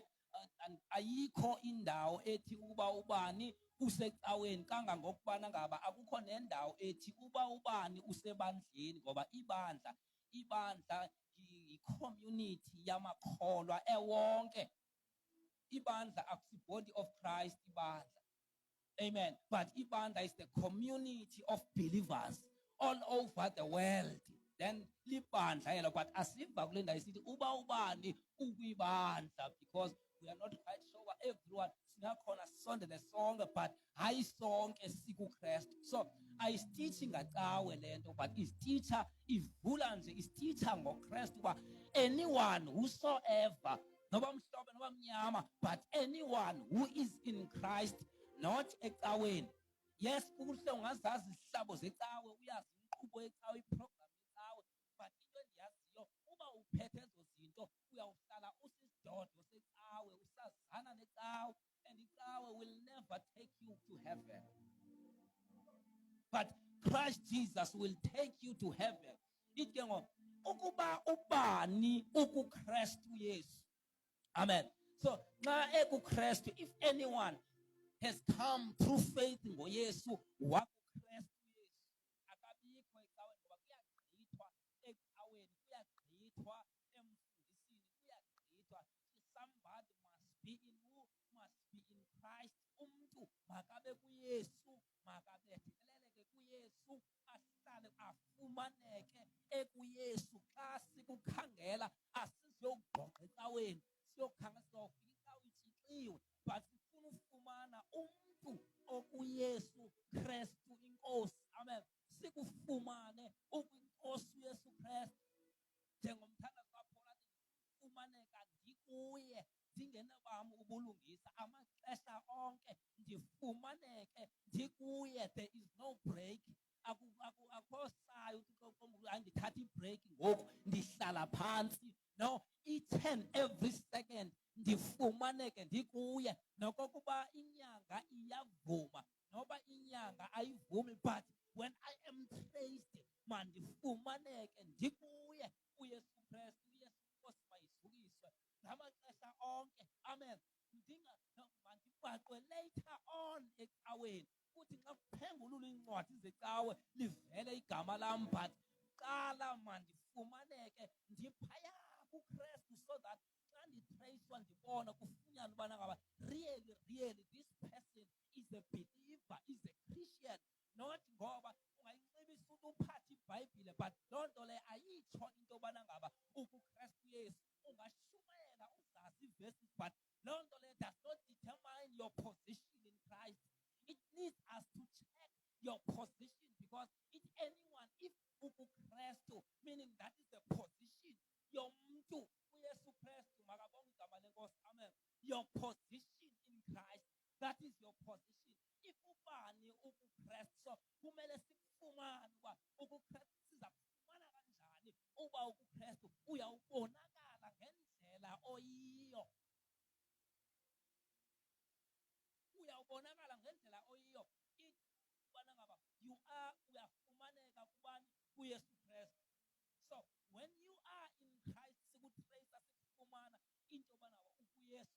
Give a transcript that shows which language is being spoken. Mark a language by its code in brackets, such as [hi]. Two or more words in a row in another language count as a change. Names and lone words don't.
[xh] Ayikho indawo ethi ukuba ubani usecaweni, kangangokubana ngaba akukho nendawo ethi uba ubani usebandleni, ngoba ibandla yi-community yamakholwa ewonke. Ibandla akusi- [en] body of Christ, [xh] ibandla. Amen. [en] But ibandla is the community of believers all over the world. [xh] Then libandla elo, but asiva kule ndawo isithi uba ubani ukwibandla, [en] because we are not quite sure [xh] uba everyone singakhona sisondele sonke, but hayi sonke sikuKristu. So ayisitithi ngacawe le nto, but isititsha ivula nje, isititsha ngoKristu uba [en] anyone whosoever, [xh] noba mhlophe noba mnyama, [en] but anyone who is in Christ, not ecaweni. [xh] Yes, kuhle ungazazi izihlabo zecawe, uyazi inkqubo yecawe, iprogram yecawe, but into endiyaziyo uba uphethe ezo zinto uyawuhlala usisidodo secawe, usazana necawe, and icawe [en] will never take you to heaven. But Christ Jesus will take you to heaven. [xh] Ithi ke ngoku ukuba ubani ukuKristu Yesu. Amen. So xa ekuKristu, [en] if anyone has come through faith [xh] ngoYesu wakuKristu Yesu, akabikho ecaweni, ngoba kuyagqithwa ecaweni, kuyagqithwa emfundisini, kuyagqithwa. [en] Somebody must be in who? Must be in Christ. [xh] Umntu makabe kuYesu, makabetheleleke kuYesu, ahlale afumaneke ekuYesu. Xa sikukhangela asiziyogqogqa ecaweni, siyokhangela sizofika icawe itshixiwe, but sifuna ufumana umntu okuYesu Kristu inkosi. Amen. Sikufumane ukwinkosi uYesu Kristu. Njengomthandazo kaPaul athi ufumaneka ndikuye, ndingenabam ubulungisa, amaxesha onke ndifumaneke ndikuye. [en] There is no break. [xh] Akho sayo uThixo andithatha ibreak ngoku ndihlala phantsi. [en] No, each and every second [xh] ndifumaneke ndikuye. Nokokuba inyanga iyavuma noba inyanga ayivumi, [en] but when I am traced, [xh] mandifumaneke ndikuye uYesu Kristu. uYesu Nkosi mayizukiswe ngamaxesha onke. Amen. Mandibhaqwe [en] later on [xh] ecaweni, kuthi xa kuphengulula iincwadi zecawe livele igama lam, but qala mandifumaneke ndiphaya kuKristu, [en] so that [xh] xa nditreyiswa ndibona kufunyanwa ubana ngaba [en] really this person is a believer, is a Christian. [xh] Not ngoba ungayinxibisa ukuthi uphathe iBhayibhile, but loo nto leyo ayitsho into yobana ngaba ukuKristu Yesu. Ungashumayela uzazi iverses, but loo nto leyo [en] does not determine your position in Christ. It needs us to check your position, because if anyone, if ukuKristu, meaning that is the position, your [xh] mntu uYesu Kristu, makabonge igama lenkosi. Amen. [en] Your position in Christ, that is your position. [xh] If ubani ukuKristu, so kumele sikufumane uba ukuKristu siza kufumana kanjani. Uba ukuKristu uyawubonakala ngendlela oyiyo. Uyawubonakala ngendlela oyiyo. Ubana ngaba uyafumaneka kubani kuYesu Kristu. [en] So when you are in Christ, [xh] sikutrace sikufumana into yobana